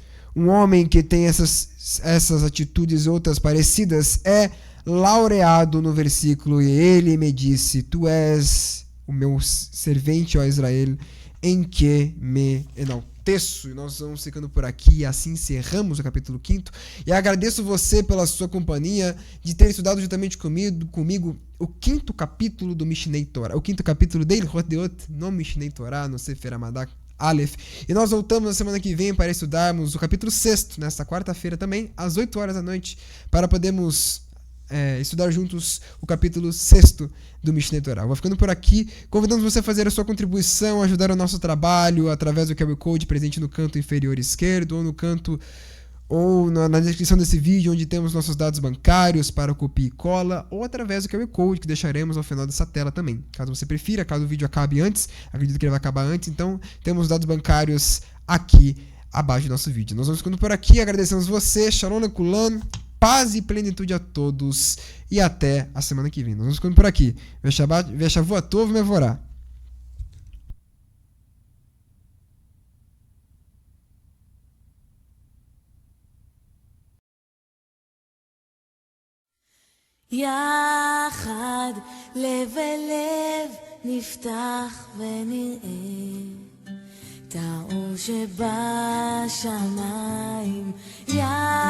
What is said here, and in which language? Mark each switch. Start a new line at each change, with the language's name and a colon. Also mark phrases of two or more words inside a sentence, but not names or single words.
Portuguese: Um homem que tem essas atitudes e outras parecidas é laureado no versículo, e ele me disse: tu és o meu servente, ó Israel, em que me enalteço. E nós vamos ficando por aqui, e assim encerramos o capítulo 5. E agradeço você pela sua companhia, de ter estudado juntamente comigo o 5º capítulo do Mishnei Torah, o 5º capítulo de Ilhot Deot, no Mishnei Torah, no Sefer Hamadak Aleph. E nós voltamos na semana que vem para estudarmos o capítulo 6, nesta quarta-feira também, às 8 horas da noite, para podermos estudar juntos o capítulo 6 do Mishnei Torah. Vou ficando por aqui, convidando você a fazer a sua contribuição, ajudar o nosso trabalho através do QR Code presente no canto inferior esquerdo, ou no canto, ou na descrição desse vídeo, onde temos nossos dados bancários para copia e cola, ou através do QR Code que deixaremos ao final dessa tela também. Caso você prefira, caso o vídeo acabe antes, acredito que ele vai acabar antes, então temos dados bancários aqui abaixo do nosso vídeo. Nós vamos ficando por aqui, agradecemos você,
Hebrew: שלום לכולן,
Portuguese: paz e plenitude a todos, e até a semana que vem. Nós vamos ficando por aqui.
Hebrew: ושבוע טוב מבורך. יחד לב אל לב נפתח ונראה את האור שבשמיים.